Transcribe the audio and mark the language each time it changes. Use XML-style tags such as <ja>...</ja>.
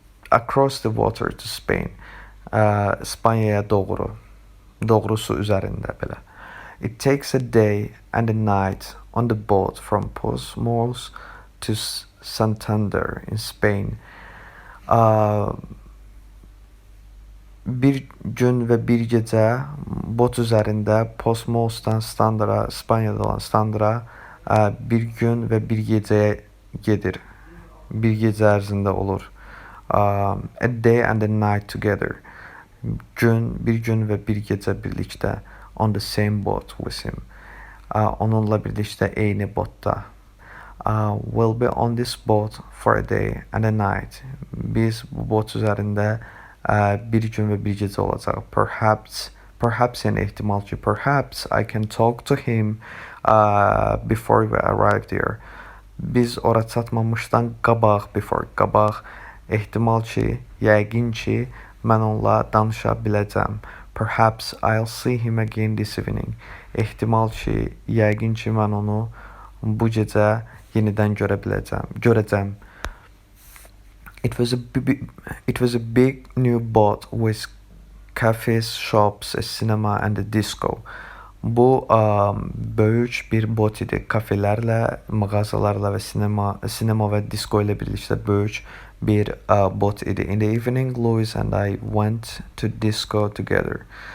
<en>Across the water to Spain.</en> <az>İspanyaya doğrusu üzərində belə.</az> <en>It takes a day and a night on the boat from Portsmouth to Santander in Spain.</en> <az>Bir gün və bir gecə bot üzərində Portsmouthdan Standara, İspaniyada olan Standara bir gün və bir gecəyə gedir. Bir gecə ərzində olur.</az> <en>A day and a night together.</en> <az>Bir gün və bir gecə birlikdə.</az> <en>On the same boat with him.</en> <az>Onunla birlikdə eyni botda.</az> <en>We'll be on this boat for a day and a night.</en> <az>Biz bu bot üzərində bir gün və bir gecə olacaq.</az> <en>Perhaps</en> <az>yəni ehtimal ki,</az> <en>perhaps I can talk to him before we arrive there.</en> <az>Biz ora çatmamışdan qabaq ehtimal ki, yəqin ki, mən onunla danışa biləcəm.</az> <en>Perhaps I'll see him again this evening.</en> <az>Ehtimal ki, yəqin ki, mən onu bu gecə yenidən görəcəm.</az> <en>It was a big new boat with cafes, shops, a cinema and a disco.</en> <az>Bu böyük bir bot idi. Kafelərlə, mağazalarla və sinema və disko ilə birlikdə böyük bir bot idi.</az> <en>In the evening, Louis and I went to disco together.</en>